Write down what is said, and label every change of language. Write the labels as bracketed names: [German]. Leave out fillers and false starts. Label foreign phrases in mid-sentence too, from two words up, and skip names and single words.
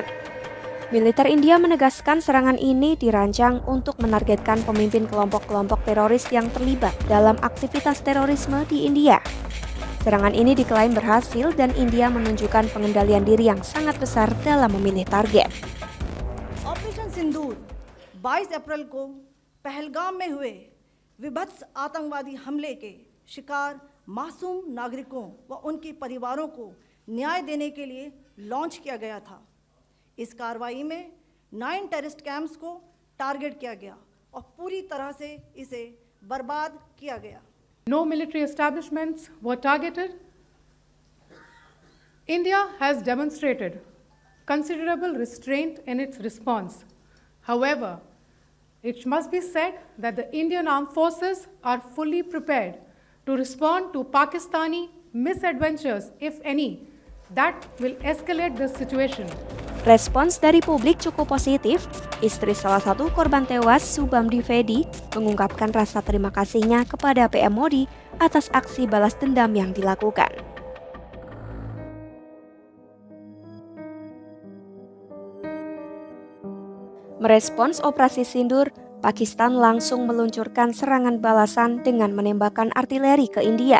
[Indonesian] Militer India menegaskan serangan ini dirancang untuk menargetkan pemimpin kelompok-kelompok teroris yang terlibat dalam aktivitas terorisme di India. Serangan ini diklaim berhasil dan India menunjukkan pengendalian diri yang sangat besar dalam memilih target. [Hindi] ऑपरेशन सिंदूर 22 अप्रैल को पहलगाम में हुए विभत्स आतंकवादी हमले के शिकार मासूम नागरिकों व उनके परिवारों को न्याय देने के लिए लॉन्च किया गया था। इस कार्रवाई में 9 [English] terrorist camps [Hindi] को टारगेट किया गया और पूरी तरह से इसे बर्बाद किया गया। [English] No military establishments were targeted. India has demonstrated considerable restraint in its response. However, it must be said that the Indian Armed Forces are fully prepared to respond to Pakistani misadventures, if any, that will escalate the situation. [Indonesian] Respons dari publik cukup positif. Istri salah satu korban tewas, Subham Dwivedi, mengungkapkan rasa terima kasihnya kepada PM Modi atas aksi balas dendam yang dilakukan. Merespons Operasi Sindur, Pakistan langsung meluncurkan serangan balasan dengan menembakkan artileri ke India.